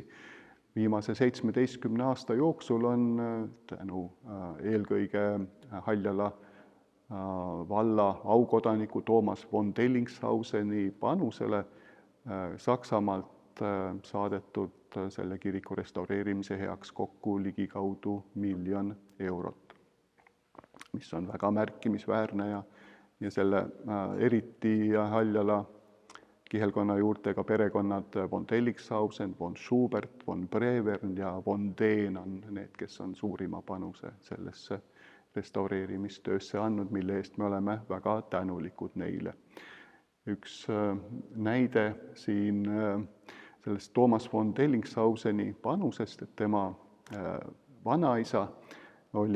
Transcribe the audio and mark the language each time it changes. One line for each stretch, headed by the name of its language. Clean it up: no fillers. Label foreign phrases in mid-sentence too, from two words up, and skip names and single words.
Estonian: Viimase 17 aasta jooksul on tänu eelkõige Haljala valla aukodaniku Toomas von Dellingshauseni panusele Saksamaalt saadetud selle kiriku restaureerimise heaks kokku ligikaudu 1 000 000 eurot, mis on väga märkimisväärne ja selle eriti Haljala kihelkonna juurtega perekonnad von Dellingshausen, von Schubert, von Brevern ja von Dehn on need, kes on suurima panuse sellesse restaureerimistöösse andnud, mille eest me oleme väga tänulikud neile. Üks näide siin sellest Toomas von Dellingshauseni panusest, et tema vanaisa oli